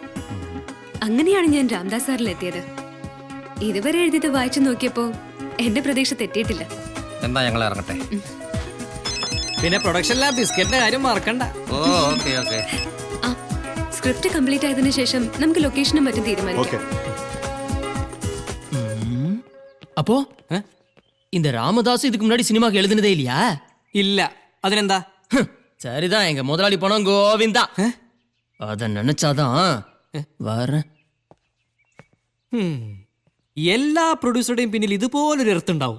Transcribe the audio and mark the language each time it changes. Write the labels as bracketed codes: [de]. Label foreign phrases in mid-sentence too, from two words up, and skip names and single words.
[ml] അങ്ങനെയാണ് ഞാൻ രാംദാസ് സാറിൽ എത്തിയത്. ഇതുവരെ എഴുതിയത് വായിച്ചു നോക്കിയപ്പോ എന്റെ പ്രതീക്ഷ തെറ്റിയിട്ടില്ല. എന്താ ഞങ്ങൾ ഇറങ്ങട്ടെ? പിന്നെ പ്രൊഡക്ഷനിലെ ബിസ്ക്കറ്റിന്റെ കാര്യം മറക്കണ്ട. [en] oh okay okay. [ml] ആ [en] script complete [ml] ആയതിനു ശേഷം നമുക്ക് ലൊക്കേഷനും മറ്റും തീരുമാനിക്കാം. [ta] அப்போ இந்த ராமதாஸ் இதுக்கு முன்னாடி சினிமாக்கு எழுதுனதே இல்லையா? [ml] ഇല്ല. അതിനെന്താ? [ta] சரிதான், எங்க முதலாளி பணம் கோவிந்தா. அத நினைச்சாதான் வரேன். [ml] എല്ലാ പ്രൊഡ്യൂസറുടെയും പിന്നിൽ ഇതുപോലൊരു എർത്തുണ്ടാവും.